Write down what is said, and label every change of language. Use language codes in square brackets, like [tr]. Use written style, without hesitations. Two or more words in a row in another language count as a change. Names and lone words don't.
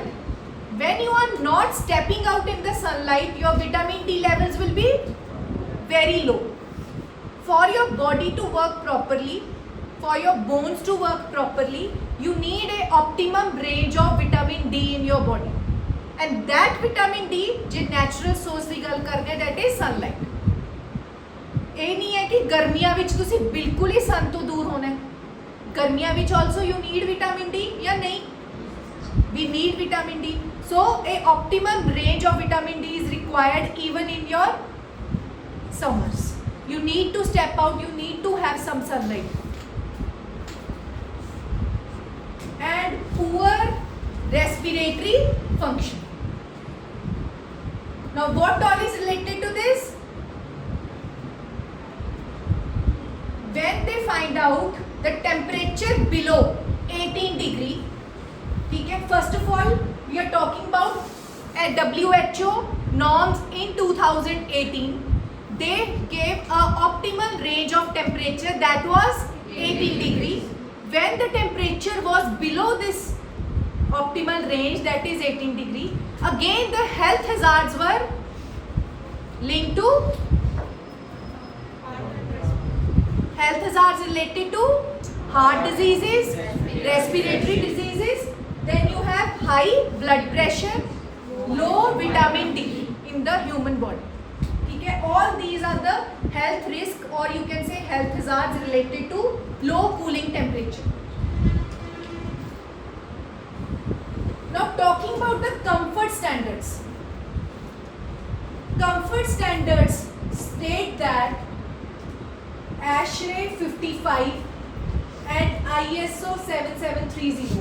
[en] When you are not stepping out in the sunlight, your vitamin D levels will be very low. For your body to work properly, for your bones to work properly, you need a optimum range of vitamin D in your body, and that vitamin D je natural source [pa] ਦੀ ਗੱਲ ਕਰਦੇ ਹਾਂ, [en] that is sunlight. [pa] ਇਹ ਨਹੀਂ ਹੈ ਕਿ ਗਰਮੀਆਂ ਵਿੱਚ ਤੁਸੀਂ ਬਿਲਕੁਲ ਹੀ sun ਤੋਂ ਦੂਰ ਹੋਣਾ ਹੈ. ਗਰਮੀਆਂ ਵਿੱਚ [en] also you need vitamin D [pa] ਜਾਂ ਨਹੀਂ, [en] we need vitamin D. So a optimum range of vitamin D is required even in your summers. You need to step out, you need to have some sunlight. And poor respiratory function. Now what all is related to this? When they find out the temperature below 18 degree, [hi] ठीक है। [en] First of all we are talking about WHO norms in 2018. They gave a optimal range of temperature that was 18 degree. When the temperature was below this optimal range, that is 18 degree, again the health hazards were linked to health hazards related to heart diseases, respiratory diseases. Then you have high blood pressure, low vitamin D in the human body. [hi] ठीक है, [en] all these are the health risk or you can say health hazards related to low cooling temperature. Now talking about the comfort standards. Comfort standards state that ASHRAE 55 and ISO 7730.